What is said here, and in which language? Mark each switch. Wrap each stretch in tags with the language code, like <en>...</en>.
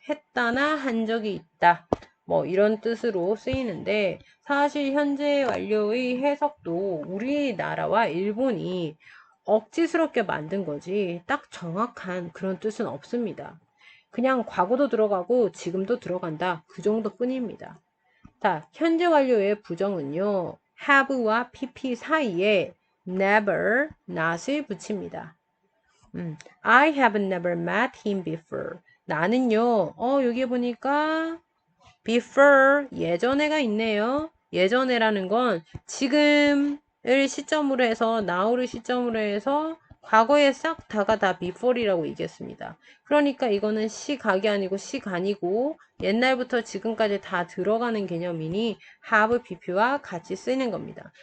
<ko>했다나 한 적이 있다. 뭐 이런 뜻으로 쓰이는데 사실 현재 완료의 해석도 우리나라와 일본이 억지스럽게 만든 거지 딱 정확한 그런 뜻은 없습니다. 그냥 과거도 들어가고 지금도 들어간다. 그 정도 뿐입니다. 자, 현재 완료의 부정은요. have와 pp 사이에 never, not을 붙입니다.</ko> <en>I have never met him before.</en> <ko>나는요. 여기 보니까 before 예전에가 있네요. 예전에라는 건 지금을 시점으로 해서 now를 시점으로 해서 과거에 싹 다가 다 before이라고 얘기했습니다. 그러니까 이거는 시각이 아니고 시간이고 옛날부터 지금까지 다 들어가는 개념이니 have pp와 같이 쓰이는 겁니다.</ko>